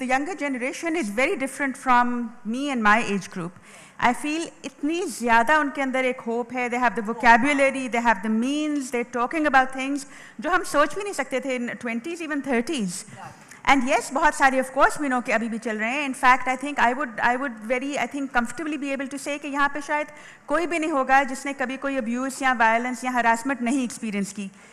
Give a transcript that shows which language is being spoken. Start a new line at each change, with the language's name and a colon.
English: The younger generation is very different from me and my age group. I feel
Hindi: इतनी ज़्यादा उनके अंदर एक hope है.
English: They have the vocabulary, they have the means, they're talking about things
Hindi: जो हम सोच भी नहीं सकते थे
English: in 20s, even 30s. And yes,
Hindi: बहुत सारे
English: of course we know
Hindi: कि अभी भी चल रहे हैं.
English: In fact, I think I would very comfortably be able to say
Hindi: कि यहाँ पे शायद कोई भी नहीं होगा जिसने कभी कोई abuse या violence या harassment नहीं experience की.